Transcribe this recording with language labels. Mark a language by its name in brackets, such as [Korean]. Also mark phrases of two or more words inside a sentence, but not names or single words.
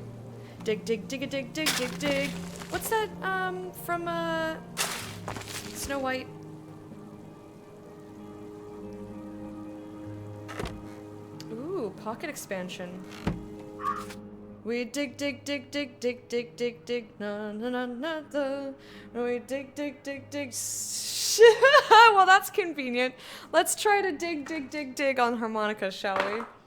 [English] Dig, dig, dig, dig, dig, dig, dig. What's that, from, Snow White? Ooh, pocket expansion. We dig, dig, dig, dig, dig, dig, dig, dig, na na na na na. We dig, dig, dig, dig. Well, that's convenient. Let's try to dig, dig, dig, dig on harmonica, shall we?